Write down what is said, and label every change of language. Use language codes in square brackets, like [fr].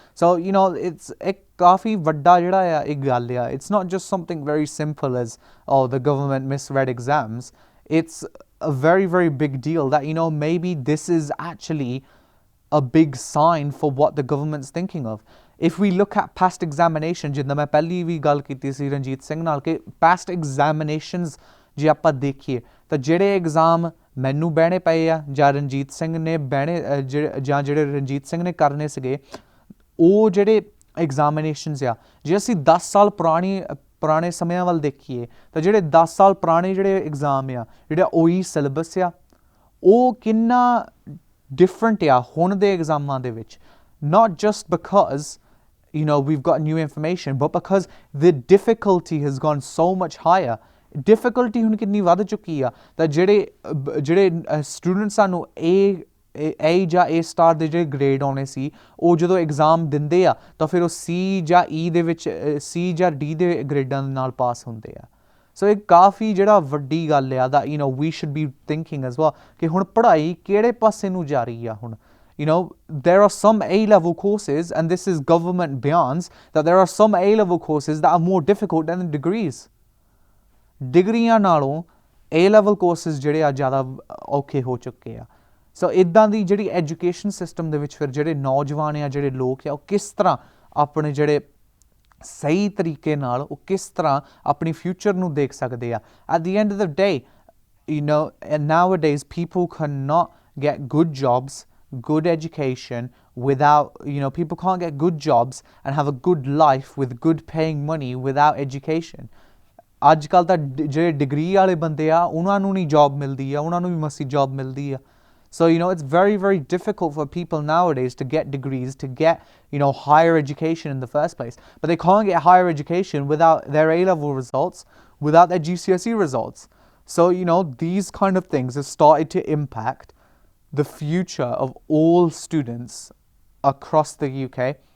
[en] So, you know, it's [pa] kafi vadda jehda hai ek gall hai. [en] It's not just something very simple as, oh, the government misread exams. It's a very, very big deal that, you know, maybe this is actually a big sign for what the government's thinking of. If we look at past examinations, [pa] ਜਿੱਦਾਂ ਮੈਂ ਪਹਿਲੀ ਵੀ ਗੱਲ ਕੀਤੀ ਸੀ ਰਣਜੀਤ ਸਿੰਘ ਨਾਲ ਕਿ past examinations ਜੇ ਆਪਾਂ ਦੇਖੀਏ ਤਾਂ ਜਿਹੜੇ ਐਗਜ਼ਾਮ ਮੈਨੂੰ ਬਹਿਣੇ ਪਏ ਆ ਜਾਂ ਰਣਜੀਤ ਸਿੰਘ ਨੇ ਬਹਿਣੇ ਜਾਂ ਜਿਹੜੇ ਰਣਜੀਤ ਸਿੰਘ ਨੇ ਕਰਨੇ ਸੀਗੇ, ਉਹ ਜਿਹੜੇ ਐਗਜ਼ਾਮੀਨੇਸ਼ਨਸ ਆ ਜੇ ਅਸੀਂ 10 ਸਾਲ ਪੁਰਾਣੇ ਸਮਿਆਂ ਵੱਲ ਦੇਖੀਏ ਤਾਂ ਜਿਹੜੇ 10 ਸਾਲ ਪੁਰਾਣੇ ਜਿਹੜੇ ਐਗਜ਼ਾਮ ਆ, ਜਿਹੜਾ OE ਸਿਲੇਬਸ ਆ, ਉਹ ਕਿੰਨਾ ਡਿਫਰੈਂਟ ਆ ਹੁਣ ਦੇ ਐਗਜ਼ਾਮਾਂ ਦੇ ਵਿੱਚ. [en] not just because we've got new information, but because the difficulty has gone so much higher. [pa] Difficulty ਹੁਣ ਕਿੰਨੀ ਵੱਧ ਚੁੱਕੀ ਆ ਤਾਂ ਜਿਹੜੇ ਸਟੂਡੈਂਟਸ ਸਾਨੂੰ A ਜਾਂ A ਸਟਾਰ ਦੇ ਜਿਹੜੇ ਗ੍ਰੇਡ ਆਉਣੇ ਸੀ ਉਹ ਜਦੋਂ ਐਗਜ਼ਾਮ ਦਿੰਦੇ ਆ ਤਾਂ ਫਿਰ ਉਹ C ਜਾਂ E ਦੇ ਵਿੱਚ C ਜਾਂ D ਦੇ ਗ੍ਰੇਡਾਂ ਦੇ ਨਾਲ ਪਾਸ ਹੁੰਦੇ ਆ। ਸੋ ਇਹ ਕਾਫੀ ਜਿਹੜਾ ਵੱਡੀ ਗੱਲ ਆ ਦਾ we [en] should be thinking as well [pa] ਕਿ ਹੁਣ ਪੜ੍ਹਾਈ ਕਿਹੜੇ ਪਾਸੇ ਨੂੰ ਜਾ ਰਹੀ ਆ। [en] ਹੁਣ there are some A-level courses, and this is government bans, that there are some A-level courses that are more difficult than the degrees. [pa] ਡਿਗਰੀਆਂ ਨਾਲੋਂ A-level courses ਜਿਹੜੇ ਆ ਜ਼ਿਆਦਾ ਔਖੇ ਹੋ ਚੁੱਕੇ ਆ। ਸੋ ਇੱਦਾਂ ਦੀ ਜਿਹੜੀ ਐਜੂਕੇਸ਼ਨ ਸਿਸਟਮ ਦੇ ਵਿੱਚ ਫਿਰ ਜਿਹੜੇ ਨੌਜਵਾਨ ਆ ਜਿਹੜੇ ਲੋਕ ਆ ਉਹ ਕਿਸ ਤਰ੍ਹਾਂ ਆਪਣੇ ਜਿਹੜੇ ਸਹੀ ਤਰੀਕੇ ਨਾਲ ਉਹ ਕਿਸ ਤਰ੍ਹਾਂ ਆਪਣੀ ਫਿਊਚਰ ਨੂੰ ਦੇਖ ਸਕਦੇ ਆ। [en] At the end of the day, and nowadays people cannot get good jobs, good education without, people can't get good jobs and have a good life with good paying money without education. [pa] ਅੱਜ ਕੱਲ੍ਹ ਤਾਂ ਜਿਹੜੇ degree ਵਾਲੇ ਬੰਦੇ ਆ ਉਹਨਾਂ ਨੂੰ ਨਹੀਂ ਜੋਬ ਮਿਲਦੀ ਆ, ਉਹਨਾਂ ਨੂੰ ਵੀ ਮਸੀ ਜੋਬ ਮਿਲਦੀ ਆ। [en] So it's very, very difficult for people nowadays to get degrees, to get higher education in the first place. But they can't get higher education without their A-level results, without their GCSE results. So these kind of things have started to impact the future of all students across the UK.